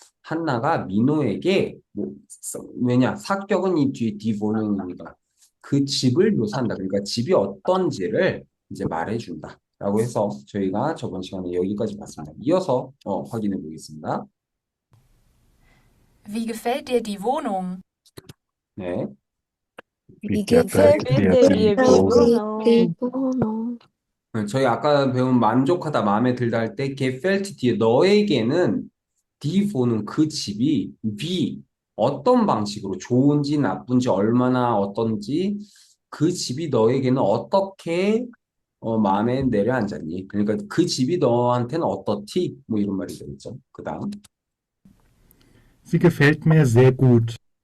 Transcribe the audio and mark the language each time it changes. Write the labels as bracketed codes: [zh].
[ko] 한나가 민호에게 왜냐 사격은 이 뒤에 디보능이니까 그 집을 묘사한다. 그러니까 집이 어떤지를 이제 말해준다라고 해서 저희가 저번 시간에 여기까지 봤습니다. 이어서 확인해 보겠습니다. [de] Wie gefällt dir die Wohnung? [ko] 네, [de] Wie gefällt dir die Wohnung? [ko] 저희 아까 배운 만족하다, 마음에 들다 할 때 [de] gefällt dir [ko] 너에게는 [de] die Wohnung [ko] 그 집이 wie 어떤 방식으로 좋은지 나쁜지 얼마나 어떤지 그 집이 너에게는 어떻게 마음에 내려앉았니? 그러니까 그 집이 너한테는 어떻디? 뭐 이런 말이 되겠죠. 그다음 [de] Sie gefällt mir sehr gut.